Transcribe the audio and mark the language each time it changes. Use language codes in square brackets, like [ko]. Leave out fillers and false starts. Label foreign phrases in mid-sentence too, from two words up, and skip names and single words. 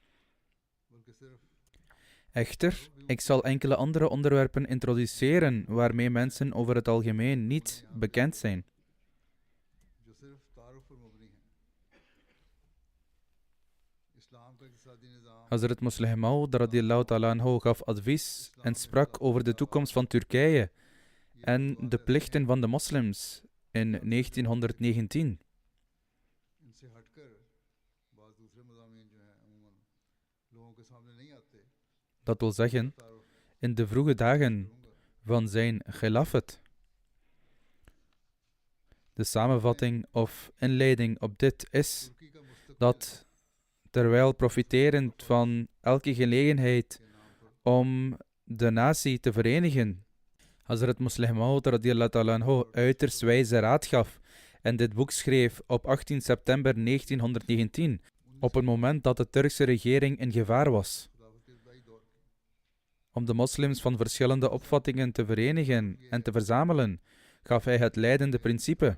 [nl] Echter, ik zal enkele andere onderwerpen introduceren waarmee mensen over het algemeen niet bekend zijn. Hazrat Musleh Maud [ar] رضي الله تعالى عنه [nl] gaf advies en sprak over de toekomst van Turkije en de plichten van de moslims in 1919. Dat wil zeggen, in de vroege dagen van zijn khilafat. De samenvatting of inleiding op dit is dat, terwijl profiterend van elke gelegenheid om de natie te verenigen, Hazrat Musleh Maud [ar] رضي الله تعالى عنه [nl] uiterst wijze raad gaf en dit boek schreef op 18 september 1919, op het moment dat de Turkse regering in gevaar was. Om de moslims van verschillende opvattingen te verenigen en te verzamelen, gaf hij het leidende principe.